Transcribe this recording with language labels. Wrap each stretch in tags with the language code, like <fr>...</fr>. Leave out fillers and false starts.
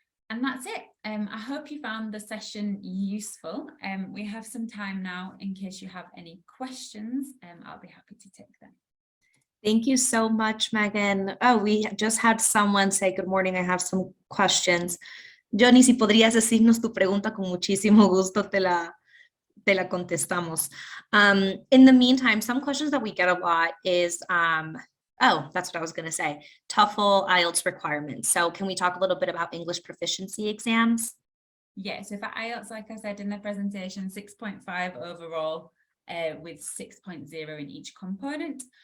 <en>And that's it. I hope you found the session useful. We have some time now in case you have any questions. I'll be happy to take them. Thank you so much, Megan. Oh, we just had someone say, good morning, I have some questions.</en> <es>Johnny, si podrías decirnos tu pregunta, con muchísimo gusto te la contestamos.</es> <en>In the meantime, some questions that we get a lot is, oh, that's what I was going to say, TOEFL, IELTS requirements. So can we talk a little bit about English proficiency exams? Yeah, so for IELTS, like I said in the presentation, 6.5 overall with 6.0 in each component.</en>